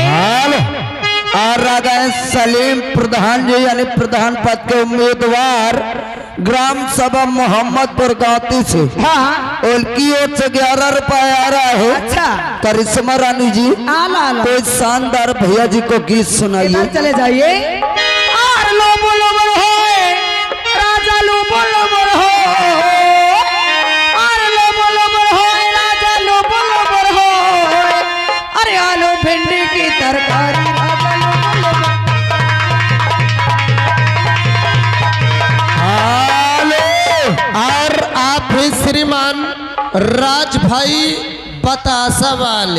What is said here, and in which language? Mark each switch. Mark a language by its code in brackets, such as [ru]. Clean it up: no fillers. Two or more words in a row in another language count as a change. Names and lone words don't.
[hi] और आ गए सलीम प्रधान जी, यानी प्रधान पद के उम्मीदवार, ग्राम सभा मोहम्मदपुर गांधी से। हाँ, उनकी ओर से 11 रुपए आ रहा है। अच्छा, करिश्मा रानी जी, आला आला, कोई शानदार भैया जी को गीत सुनाइए। इधर चले जाइए। और लोबो लोबो होए राजा, लोबो लोबो हो, और लोबो लोबो होए राजा, लोबो लोबो हो, अरे आलू भिंडी की तरकारी राजा, लोबो लोबो। और आप भी श्रीमान राज भाई बतासा वाले।